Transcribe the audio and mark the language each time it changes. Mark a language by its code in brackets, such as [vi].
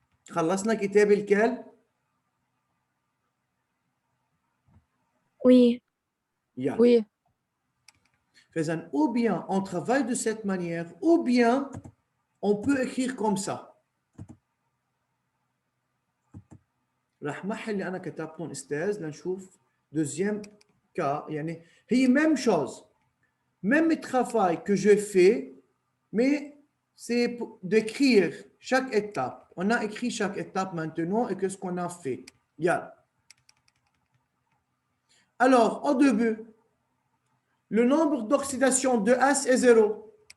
[ar] خلصنا كتاب الكال؟ [fr] oui, [ar] يلا. [fr] Oui. فإذا ou bien on travaille de cette manière, ou bien on peut écrire comme ça. [ar] راح محل اللي أنا كتبتهم أستاذ لنشوف deuxième cas. [fr] يعني هي même chose, même travail que je fais, mais c'est pour d'écrire chaque étape. On a écrit chaque étape maintenant et qu'est-ce qu'on a fait. [ar] يلا. [fr] Alors, au début, le nombre d'oxydation de S est 0.